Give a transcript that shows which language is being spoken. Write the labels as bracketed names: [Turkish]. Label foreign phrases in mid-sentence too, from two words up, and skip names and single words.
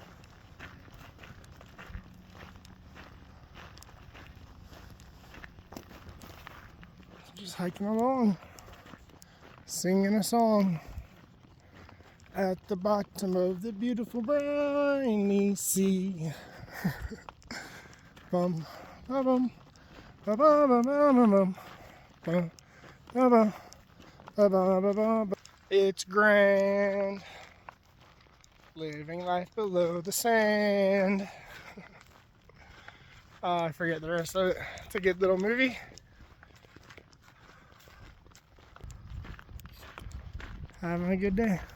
[English] Just hiking along, singing a song at the bottom of the beautiful briny sea. Bum, ba bum, ba ba ba ba ba bum, ba ba ba ba ba ba ba. It's grand, living life below the sand. I forget the rest of it. It's a good little movie. Having a good day.